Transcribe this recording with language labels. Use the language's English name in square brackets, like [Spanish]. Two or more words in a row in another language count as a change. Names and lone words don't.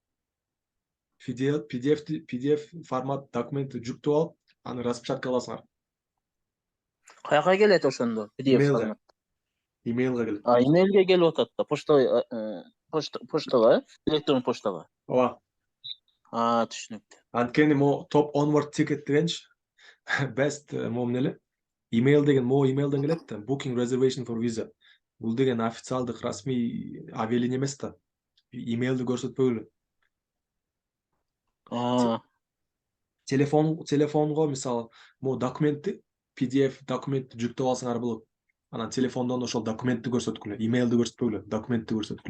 [Kyrgyz] PDF формат документти жүктөп алып, аны распечатка кыласыңар. Каяка келет ошондо? PDF формат. Имейлге келет. Имейлге келип атат да, поштага, электрон поштага. Ооба. Түшүнүктүү. Анткени топ [English] onward ticket [Kyrgyz] дегенчи best моом эле. Имейл деген имейлден келет да. [English] Booking reservation for visa. [Kyrgyz] Бул деген официалдык расмий авиалиния эмес да. Имейлди көрсөтпөгүлө. Телефонго мисалы документти PDF документти жүктөп алсаңар болот. Анан телефондон ошол документти көрсөткүлө, имейлди көрсөтпөгүлө, документти көрсөткүлө.